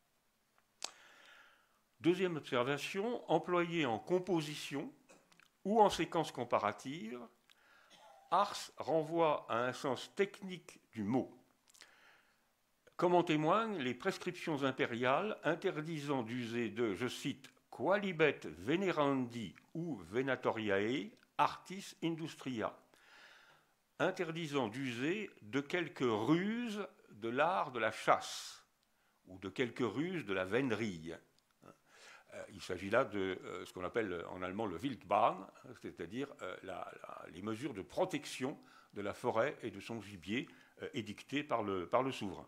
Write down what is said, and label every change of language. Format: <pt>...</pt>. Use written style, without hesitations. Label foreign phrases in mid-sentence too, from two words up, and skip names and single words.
<fr>Deuxième observation, employé en composition ou en séquence comparative, ars renvoie à un sens technique du mot. Comme en témoignent les prescriptions impériales interdisant d'user de, je cite,</fr> <la>qualibet venerandi ou venatoriae artis industria,</la> <fr>interdisant d'user de quelques ruses de l'art de la chasse ou de quelques ruses de la vénerie. Il s'agit là de ce qu'on appelle en allemand le Wildbahn, c'est-à-dire les mesures de protection de la forêt et de son gibier édictées par le souverain.</fr>